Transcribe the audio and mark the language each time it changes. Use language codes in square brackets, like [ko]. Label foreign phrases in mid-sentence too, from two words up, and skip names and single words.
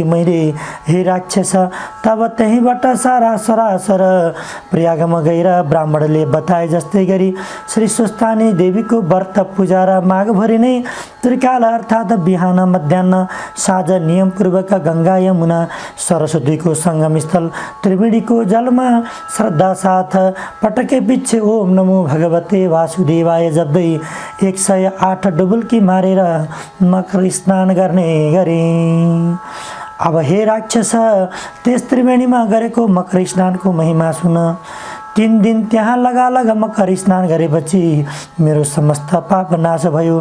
[ne] मैले हे राक्षस तब त्यहीँबाट सारा सरासर प्रयागमा गएर ब्राह्मणले बताए जस्तै गरी श्री स्वस्थानी देवीको व्रत पूजा र माघभरि नै त्रिकाल अर्थात् बिहान मध्याह्न साँझ नियमपूर्वक गङ्गा यमुना सरस्वतीको सङ्गम स्थल त्रिवेणीको जलमा श्रद्धा साथ पटके पिच्छे [sa] ओम नमो भगवते वासुदेवाय [ne] जप्दै 108 डुबुल्की मारेर मकर स्नान गर्ने गरे। अब हे राक्षस त्यस त्रिवेणीमा गरेको मकर स्नानको महिमा सुन। 3 दिन त्यहाँ लगालग मकर स्नान गरेपछि मेरो समस्त पाप नाश भयो।